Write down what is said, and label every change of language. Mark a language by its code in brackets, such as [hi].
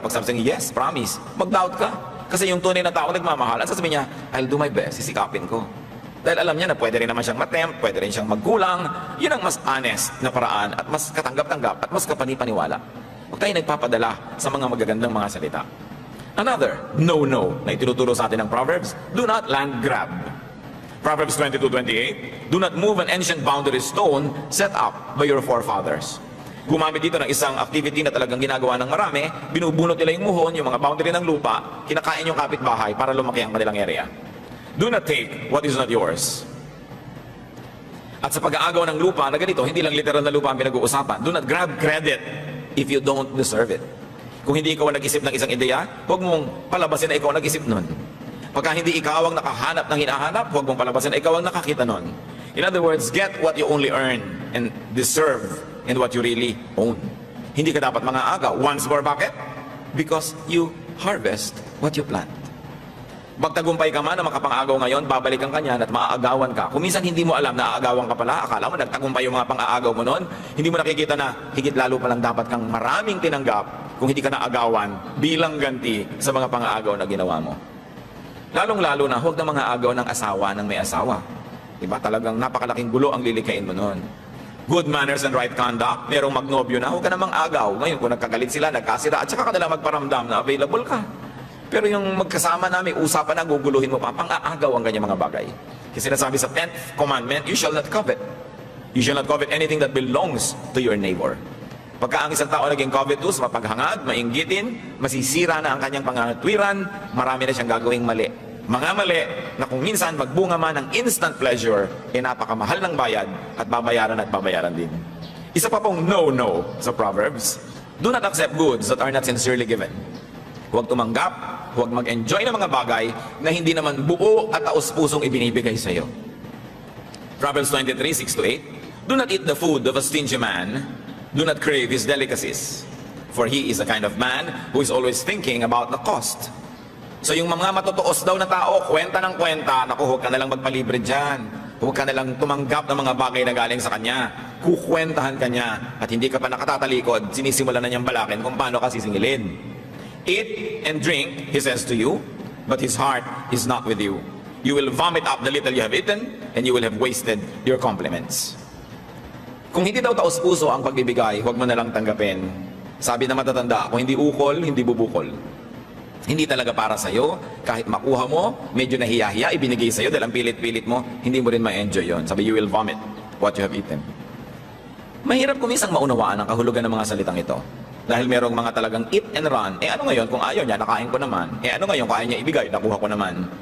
[tl] Pag sabi yes, promise, mag-doubt ka. Kasi yung tunay na tao nagmamahal, at sasabihin niya, [en] I'll do my best, [tl] sisikapin ko. Dahil alam niya na pwede rin naman siyang matempt, pwede rin siyang magkulang. Yun ang mas honest na paraan at mas katanggap-tanggap at mas kapanipaniwala. Huwag tayo nagpapadala sa mga magagandang mga salita. [en] Another no [tl] na itinuturo sa atin ng [en] Proverbs, do not land grab. Proverbs 22:28, do not move an ancient boundary stone set up by your forefathers. [tl] Gumamit dito ng isang activity na talagang ginagawa ng marami, binubunot nila yung muhon, yung mga boundary ng lupa, kinakain yung kapitbahay para lumaki ang kanilang area. [en] Do not take what is not yours. [tl] At sa pag-aagaw ng lupa na ganito, hindi lang literal na lupa ang pinag-uusapan. [en] Do not grab credit if you don't deserve it. [tl] Kung hindi ikaw ang nag-isip ng isang ideya, huwag mong palabasin na ikaw ang nag-isip nun. Pagka hindi ikaw ang nakahanap ng hinahanap, huwag mong palabasin na ikaw ang nakakita nun. [en] In other words, get what you only earn and deserve and what you really own. [tl] Hindi ka dapat mga agaw. [en] Once more, [tl] bakit? [en] Because you harvest what you plant. [tl] Magtagumpay ka man na makapang-agaw ngayon, babalikan ka niyan at maaagawan ka. Kung minsan hindi mo alam na aagawan ka pala, akala mo nagtagumpay yung mga pang-aagaw mo noon, hindi mo nakikita na higit lalo palang dapat kang maraming tinanggap kung hindi ka naagawan bilang ganti sa mga pang-aagaw na ginawa mo. Lalong-lalo na huwag na mga agaw ng asawa ng may asawa. Diba? Talagang napakalaking gulo ang lilikain mo noon. [en] Good manners and right conduct, [tl] merong magnobyo na, huwag ka namang agaw. Ngayon kung nagkagalit sila, nagkasira, at saka ka nila magparamdam na available ka. Pero yung magkasama namin, usapan na, guguluhin mo pa, pang-aagaw ang ganyan mga bagay. Kasi sinasabi sa 10th commandment, [en] you shall not covet. You shall not covet anything that belongs to your neighbor. [tl] Pagka ang isang tao naging covetous, mapaghangad, mainggitin, masisira na ang kanyang pangangatwiran, marami na siyang gagawing mali. Mga mali na kung minsan magbunga man ng instant pleasure, napakamahal ng bayad at babayaran din. Isa pa pong no sa [en] Proverbs, do not accept goods that are not sincerely given. [tl] Huwag tumanggap, huwag mag-enjoy ng mga bagay na hindi naman buo at taos-pusong ibinibigay sa iyo. [en] Proverbs 23:6-8, do not eat the food of a stingy man, do not crave his delicacies, for he is a kind of man who is always thinking about the cost. [tl] So yung mga matutuos daw na tao, kwenta ng kwenta, naku, huwag ka nalang magpalibre dyan. Huwag ka nalang tumanggap ng mga bagay na galing sa kanya. Kukwentahan ka niya at hindi ka pa nakatatalikod, sinisimula na niyang balakin kung paano ka sisingilin. [en] Eat and drink, he says to you, but his heart is not with you. You will vomit up the little you have eaten, and you will have wasted your compliments. [tl] Kung hindi daw taos-puso ang pagbibigay, huwag mo na lang tanggapin. Sabi na matatanda, kung hindi ukol, hindi bubukol. Hindi talaga para sa'yo, kahit makuha mo, medyo nahiya-hiya, ibinigay sa'yo dahil ang pilit-pilit mo, hindi mo rin ma-enjoy yon. Sabi, [en] you will vomit what you have eaten. [tl] Mahirap kumisang maunawaan ang kahulugan ng mga salitang ito. Dahil merong mga talagang eat and run, ano ngayon kung ayaw niya, nakain ko naman. Ano ngayon kung ayaw niya ibigay, nakuha ko naman.